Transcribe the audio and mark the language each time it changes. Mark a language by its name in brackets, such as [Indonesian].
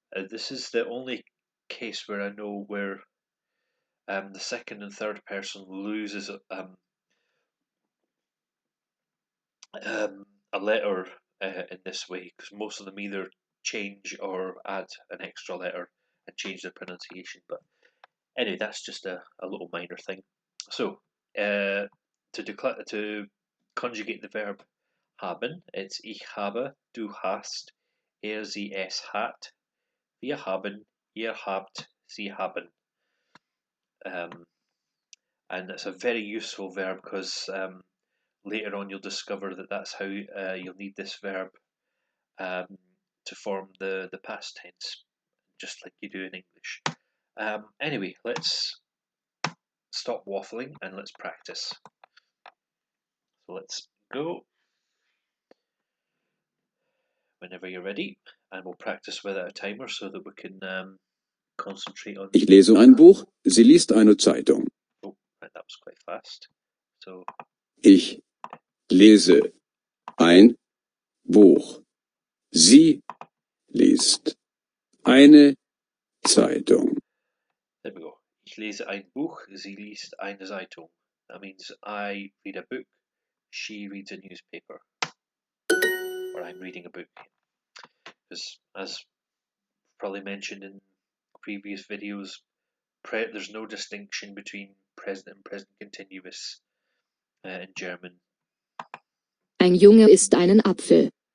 [English] This is the only case where I know where the second and third person loses a letter in this way, because most of them either change or add an extra letter and change their pronunciation. But anyway, that's just a little minor thing. [German] So to conjugate the verb haben, it's ich habe, du hast, sie es hat, wir haben, ihr habt, sie haben. [English] And it's a very useful verb because later on you'll discover that that's how you'll need this verb to form the past tense, just like you do in English. Anyway, let's stop waffling and let's practice. So let's go whenever you're ready, and we'll practice without a timer so that we can concentrate on. [German] Ich lese ein Buch, sie liest eine Zeitung. [English] Oh, right, that was quite fast. So [German] Ich lese ein Buch, sie liest eine Zeitung. [English] there we go. [German] Ich lese ein Buch, sie liest eine Zeitung. [English] That means I read a book, she reads a newspaper. Or I'm reading a book. Because, as probably mentioned in previous videos, there's no distinction between present and present continuous in German. [German] Ein Junge isst einen Apfel.